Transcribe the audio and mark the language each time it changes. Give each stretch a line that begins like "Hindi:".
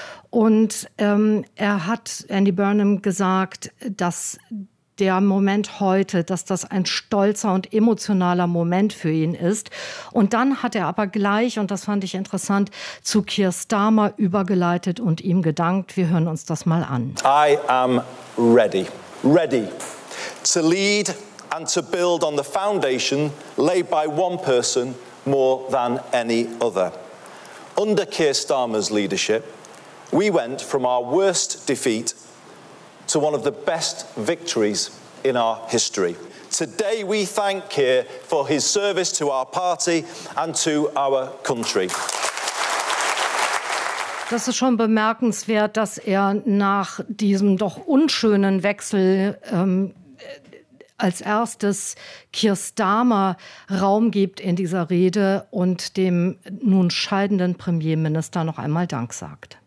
German: Und er hat Andy Burnham gesagt, dass der Moment heute, dass das ein stolzer und emotionaler Moment für ihn ist. Und dann hat er aber gleich, und das fand ich interessant, zu Keir Starmer übergeleitet und ihm gedankt. Wir hören uns das mal an.
English: I am ready, ready to lead and to build on the foundation laid by one person more than any other. Under Keir Starmer's leadership, we went from our worst defeat to one of the best victories in our history. Today we thank Keir for his service to our party and to our country.
German: Das ist schon bemerkenswert, dass er nach diesem doch unschönen Wechsel als erstes Keir Starmer Raum gibt in dieser Rede und dem nun scheidenden Premierminister noch einmal Dank sagt.